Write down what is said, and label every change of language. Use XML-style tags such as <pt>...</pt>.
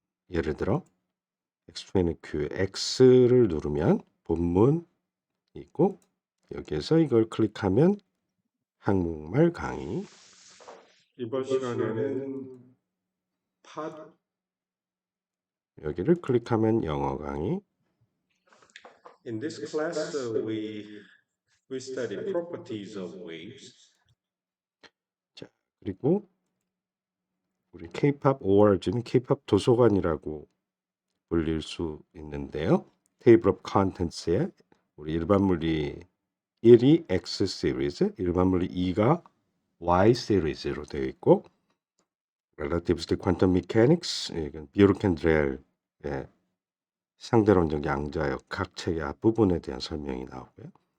<ko>예를 들어 X20Q X를 누르면 본문 있고 여기에서 이걸 클릭하면 한국말 강의. 이번 시간에는 여기를 클릭하면 영어 강의.</ko> <en>In this class, we study properties of waves.</en> <ko>자, 그리고 우리 K-pop org는 K-pop 도서관이라고 불릴 수 있는데요.</ko> <en>Table of Contents</en> <ko>에 우리 일반물리 1이 X 시리즈, 일반물리 2가 Y 시리즈로 되어 있고 Relativistic Quantum Mechanics, 이건 비오르켄드렐의 상대론적 양자역 각 책의 앞부분에 대한 설명이 나오고요.</ko>